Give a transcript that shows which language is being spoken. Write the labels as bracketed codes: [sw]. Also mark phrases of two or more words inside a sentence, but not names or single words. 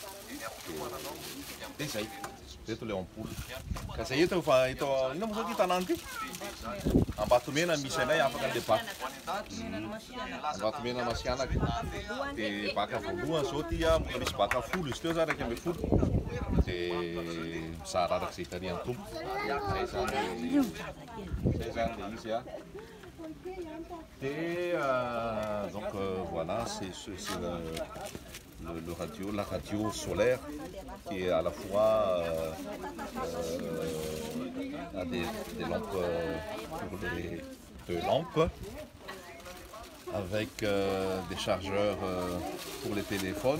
[mg] dia zay reto le ampoule ka zay eto fa eto ina moa zany ty tanàna ty Ambatomena misy anay afaka an'le baka Ambatomena Masianaka dia baka voalohany zao ty mbola misy baka 10 izy teo zany 110 dia mizara araka izay hitarihan'ny tompo zay zany le izy [fr] et donc voilà c'est la radio solaire qui est à la fois a des lampes pour deux lampes avec des chargeurs pour les téléphones.